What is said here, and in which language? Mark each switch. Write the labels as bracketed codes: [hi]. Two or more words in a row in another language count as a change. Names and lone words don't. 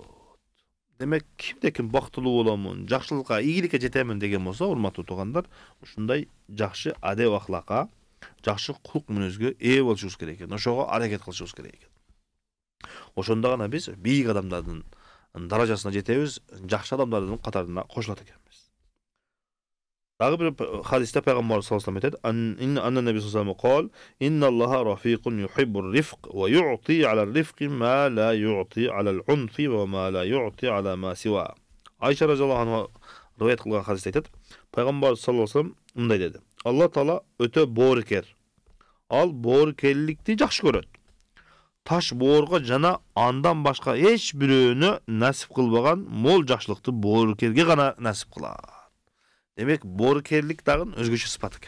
[ky] Демек, кимде-ким бактылуу боламын, жакшылыкка, ийгиликке жетемин деген болсо, урматтуу туугандар, ушундай жакшы адеп ахлакка, жакшы кулк мүнөзгө ээ болушубуз керек экен. Ошого аракет кылышыбыз керек экен. Ошондо гана биз бийик адамдардын даражасына жетебиз, жакшы адамдардын катарына кошулат экенбиз. Дагы бир хадисте пайгамбар [ar] صلى الله عليه وسلم айтат: "أن النبي صلى الله عليه وسلم إن الله رفيق يحب الرفق ويعطي على الرفق ما لا يعطي على العنف وما لا يعطي على ما سواه." [ky] Айша [ar] رضي الله عنها [ky] риваят кылган хадисте айтат: Пайгамбар [ar] صلى الله عليه وسلم [ky] мындай деди: "Алла таала өтө боорукер. Ал боорукерликти жакшы көрөт. Таш боорго жана андан башка эч бирөөнө насип кылбаган мол жакшылыкты боорукерге гана насип кылат." Демек, боорукерлик дагы өзгөчө сыпат экен.